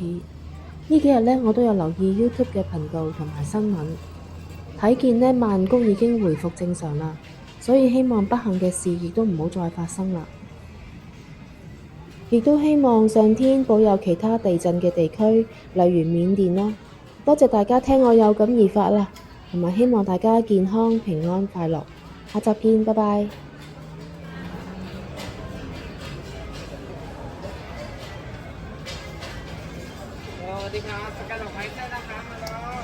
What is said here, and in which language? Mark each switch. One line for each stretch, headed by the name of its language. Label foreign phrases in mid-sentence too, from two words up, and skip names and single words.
Cantonese: 呢幾日我都有留意 YouTube 嘅頻道同埋新聞，睇見曼谷已經回復正常啦，所以希望不幸嘅事亦都唔好再發生啦。亦都希望上天保佑其他地震嘅地區，例如緬甸啦。多謝大家聽我有感而發啦，同埋希望大家健康、平安、快樂。下集見，拜拜。
Thai: สวัสดีครับสกัดดอกไม้ได้นะคะมาเลย